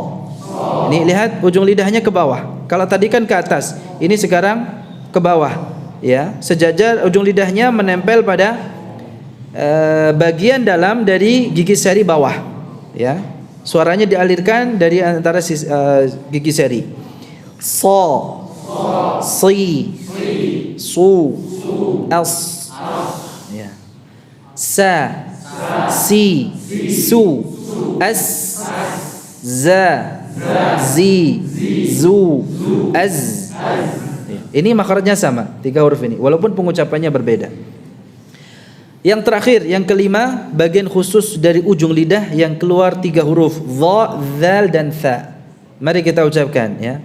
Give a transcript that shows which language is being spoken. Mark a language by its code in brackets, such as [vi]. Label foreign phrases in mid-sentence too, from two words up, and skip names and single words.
[id] Ini lihat ujung lidahnya ke bawah. Kalau tadi kan ke atas, ini sekarang ke bawah, ya. Sejajar ujung lidahnya menempel pada bagian dalam dari gigi seri bawah, ya. Suaranya dialirkan dari antara gigi seri. Sa, si, su, as, ya. Sa, si, su, as, za, zi, zu, az. Ini makhrajnya sama, 3 huruf ini, walaupun pengucapannya berbeda. Yang terakhir, yang kelima, bagian khusus dari ujung lidah yang keluar 3 huruf, dha, dzal dan tha. Mari kita ucapkan, ya.